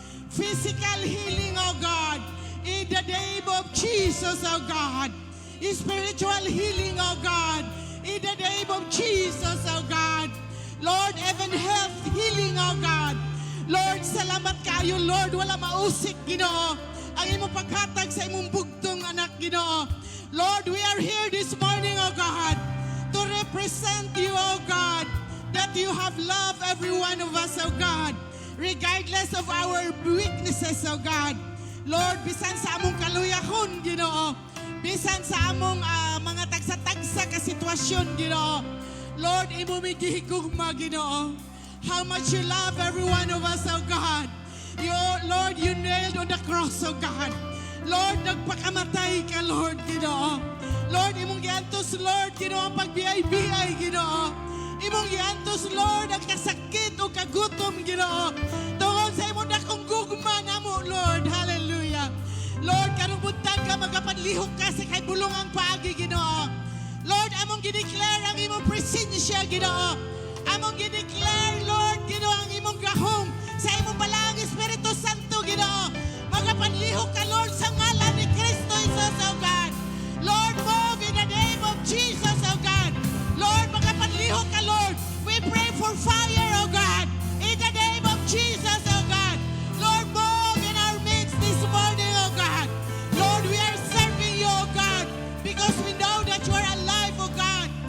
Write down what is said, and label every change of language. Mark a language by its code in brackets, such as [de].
[en] Physical healing, O God. In the name of Jesus, O God. Spiritual healing, O God. In the name of Jesus, O God. Lord, even health healing, O God. [ceb] Lord, salamat kayo, Lord. Wala mausik, Ginoo. Ang imong paghatag sa imong bugtong anak, Ginoo. [en] Lord, we are here this morning, O God, to represent you, O God, that you have loved every one of us, O God, regardless of our weaknesses, O God. [ceb] Lord, bisan sa among kaluyahon, Ginoo, bisan sa among mga tagsa-tagsa ka sitwasyon, Ginoo. Lord, imo mi gihigugma, Ginoo. [en] How much you love every one of us, O God. Lord, you nailed on the cross, O God. [ceb] Lord, nagpakamatay ka, Lord, Ginoo. Lord, imong giantos, Lord, Ginoo, ang pagbiyay-biyay, Ginoo. Imong giantos, Lord, ang kasakit o kagutom, Ginoo. Tungod sa imong dakong gugma namo, Lord. Hallelujah. Lord, karong buntag ka, magapanlihok ka sa kay bulungang paagi, Ginoo. Lord, among gideclare ang imong presensya, Ginoo. Among gideclare, Lord, Ginoo, ang imong gahom sa imong balang Espiritu Santo, Ginoo. Magapanlihok ka, Lord, sa ngalan ni Kristo Jesus, O God. [en] Lord, move in the name of Jesus, O God. Lord, [ceb] magapanlihok ka, [en] Lord. We pray for fire, O God. In the name of Jesus, O God. Lord, move in our midst this morning, O God. Lord, we are serving you, O God, because we know that you are alive, O God.